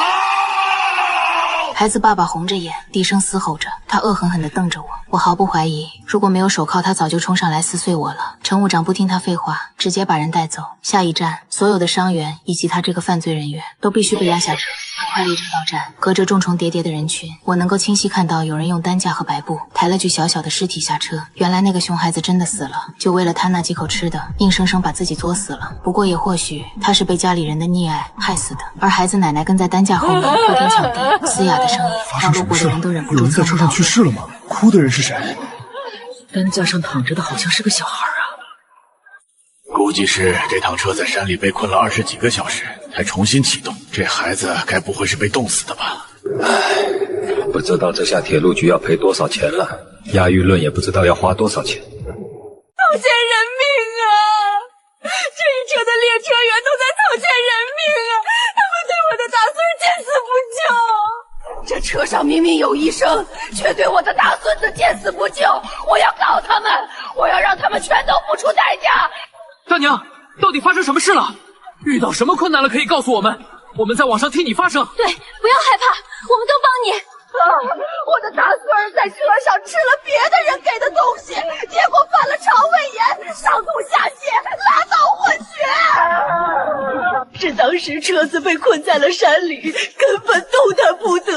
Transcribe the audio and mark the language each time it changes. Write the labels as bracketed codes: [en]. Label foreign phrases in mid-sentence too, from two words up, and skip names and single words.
[zh] 孩子爸爸紅着眼，低聲嘶吼着，他惡狠狠地瞪着我。我毫不懷疑，如果沒有手銬，他早就衝上來撕碎我了。乘務長不聽他廢話，直接把人帶走。下一站，所有的傷員以及他這個犯罪人員都必須被押下車。很快列車到站，隔着重重疊疊的人群，我能夠清晰看到有人用擔架和白布抬了具小小的屍體下車。原來那個熊孩子真的死了，就為了貪那幾口吃的，硬生生把自己作死了。不過也或許他是被家裡人的溺愛害死的。而孩子奶奶跟在擔架後面，破天搶地，嘶啞的聲音讓路過的人都忍不住。有人在車上去世了嗎？哭的人是誰？擔架上躺着的好像是個小孩啊。估計是這趟車在山裡被困了20幾個小時，才重新啟動。這孩子該不會是被凍死的吧？不知道这下鐵路局要賠多少錢了，押輿論也不知道要花多少錢。掏錢人命啊！這一車的列車員都在掏錢人命啊！他們對我的大孫見死不救。這車上明明有醫生，卻對我的大孫子見死不救。我要告他們，我要讓他們全都付出代價。大娘，到底發生什麼事了？遇到什麼困難了可以告訴我們，我们在网上替你发声。对，不要害怕，我们都帮你。我的大孙儿在车上吃了别的人给的东西，结果犯了肠胃炎，上吐下泻，拉到混血。是当时车子被困在了山裡，根本动弹不得。